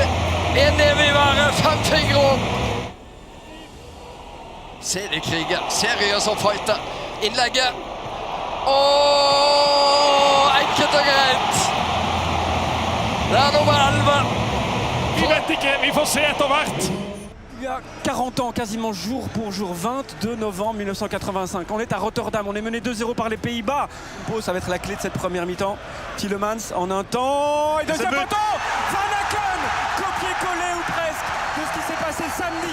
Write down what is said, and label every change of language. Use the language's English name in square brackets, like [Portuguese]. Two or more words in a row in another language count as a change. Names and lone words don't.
[Norwegian] En neve i været, 5 fingre opp. Seriekriger, seriøs og fighter. Innlegget. Enkelt og greit. Det er nummer 11. Vi vet ikke, vi får se etter hvert. [French] Il y a 40 ans, quasiment jour pour jour, 22 novembre 1985. On est à Rotterdam, on est mené 2-0 par les Pays-Bas. Ça va être la clé de cette première mi-temps. Tielemans en un temps, et deuxième poteau. Van Aken, copier-coller ou presque de ce qui s'est passé samedi.